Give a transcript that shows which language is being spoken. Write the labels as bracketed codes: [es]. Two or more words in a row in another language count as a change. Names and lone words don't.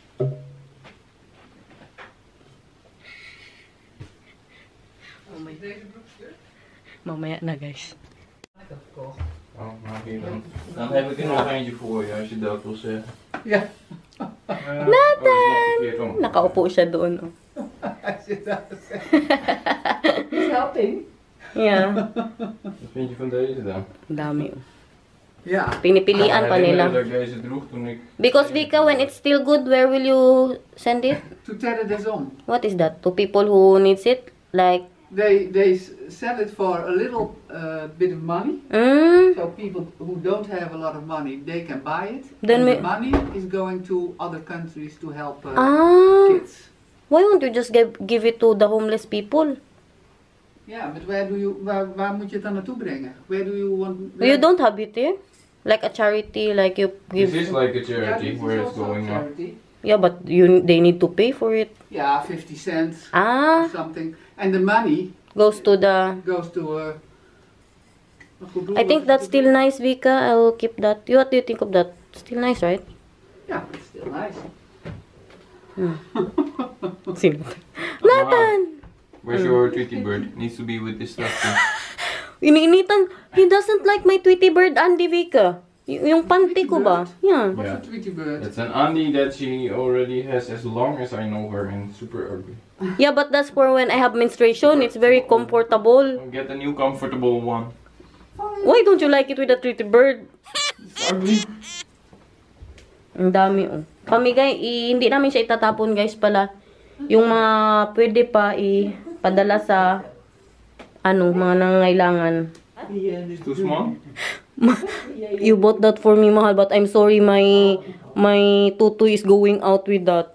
[en] Oh my. [nl] Deze broek [tl] Mamaya na, guys. [nl] Oh, dan heb ik er nog eentje voor je als je dat wil zeggen. Ja. [tl] Nathan! Nakaupo siya doon. Oh. [nl] Als je dat zegt. [en] He's helping. Yeah. [nl] Wat vind je van deze dan? [tl] Dami. Oh. [nl] Ja. [tl] Pinipilian pa nila. [nl] Dat ik deze droeg toen ik... [en] Because Vika, when it's still good, where will you send it? To Terre des Hommes. What is that? To people who needs it? Like... They sell it for a little bit of money. So people who don't have a lot of money, they can buy it. Then and the money is going to other countries to help kids. Why won't you just give it to the homeless people? Yeah, but [nl] waar moet je het dan naartoe brengen? [en] Where do you want... You don't have it here? Like a charity, like you give... This is like a charity where it's going now. Yeah, but they need to pay for it. Yeah, 50 cents or something. And the money goes to the... Goes to I think that's still nice, Vika. I will keep that. What do you think of that? Still nice, right? Yeah, it's still nice. [tl] Sino? Nathan! [en] Where's your Tweety bird? Needs to be with this stuff too. [tl] Iniinitan. [en] He doesn't like my Tweety bird, Andy, Vika. [tl] Yung panty ko ba? [en] Yeah. What's a Tweety bird? It's an Andy that she already has as long as I know her and super ugly. Yeah, but that's for when I have menstruation. It's very comfortable. I'll get a new comfortable one. Why don't you like it with a Tweety bird? It's ugly. [tl] Ang dami, oh. Kami, guys, hindi namin siya itatapon, guys, pala. Yung mga pwede pa ipadala sa mga nangangailangan. [en] It's too small? You bought that for me, mahal, but I'm sorry, my tutu is going out with that.